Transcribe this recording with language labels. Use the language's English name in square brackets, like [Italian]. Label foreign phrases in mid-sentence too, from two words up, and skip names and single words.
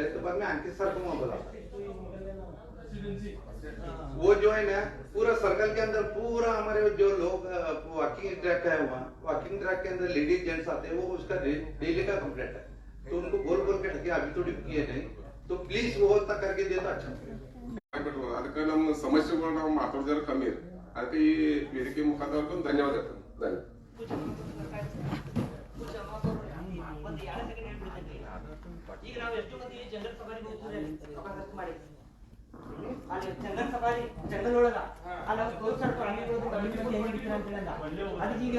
[Hindi] तो बाद में अंकित सर को मैं बोला, वो जो है ना पूरा सर्कल के अंदर पूरा हमारे जो लोग [English] walking track [Hindi] है, वहाँ [English] walking track [Hindi] के अंदर [English] ladies gents [Hindi] आते हैं, वो उसका डेली का कंप्लेंट है। तो उनको बोल बोल के ढके अभी थोड़ी किए नहीं, तो प्लीज वो तक करके दे तो अच्छा। [Kannada] ಅದಕ್ಕೆ ನಮ್ಮ ಸಮಸ್ಯೆಗಳು ನಾವು ಮಾತಾಡಿದ್ರೆ ಕಮ್ಮಿ, ಅದಕ್ಕೆ ಈ ವೇದಿಕೆ ಮುಖಾಂತರ ಧನ್ಯವಾದ ಹೇಳ್ತೇನೆ. ಈಗ ನಾವು ಎಷ್ಟು ಮಂದಿ ಜಂಗಲ್ ಸಫಾರಿಗೆ ಹೋಗ್ತೀವಿ ಮಾಡಿ ಅಲ್ಲಿ [English] jungle safari jungle [Kannada] ಒಳಗ ಅಲ್ಲಿ ತೋರ್ಸಾರ ಪ್ರಾಣಿಗಳು ಅದಕ್ಕೆ ಈಗ